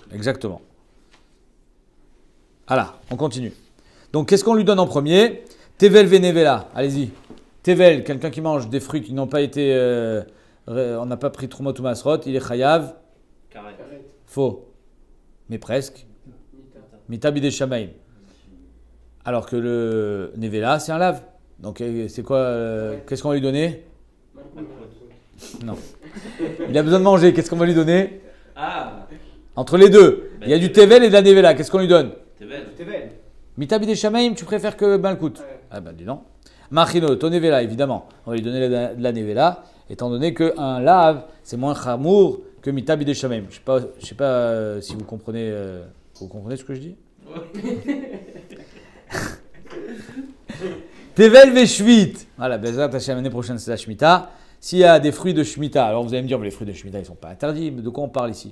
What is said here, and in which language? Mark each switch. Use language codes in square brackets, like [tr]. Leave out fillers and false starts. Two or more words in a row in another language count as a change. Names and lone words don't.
[fr] Exactement. Voilà, on continue. Donc, qu'est-ce qu'on lui donne en premier? [he] טבל ונבלה. [fr] Allez-y. Tevel, quelqu'un qui mange des fruits qui n'ont pas été... on n'a pas pris Trumot ou Masrot. Il est chayav. Carré. Faux. Mais presque. [he] מיתה בידי שמים. [fr] Alors que le Nevela, c'est un lave. Donc, c'est quoi qu'est-ce qu'on va lui donner? Non. Il a besoin de manger. Qu'est-ce qu'on va lui donner? Ah, Entre les deux. Il y a du Tevel et de la Nevela. Qu'est-ce qu'on lui donne? t'es belle. Tevel. [he] מיתה בידי שמים, [fr] tu préfères que Malkout? Ouais. Ah ben dis non. Machino, ton Nevela, évidemment. On va lui donner de la Nevela, étant donné qu'un lave, c'est moins chamour que [he] מיתה בידי שמים. [fr] Je sais pas si vous comprenez ce que je dis? [he] טבל ושביעית. [fr] Voilà, [he] בעזרת השם, [fr] l'année prochaine, c'est la Shemitah. S'il y a des fruits de Shemitah, alors vous allez me dire, mais les fruits de Shemitah, ils ne sont pas interdits. Mais de quoi on parle ici?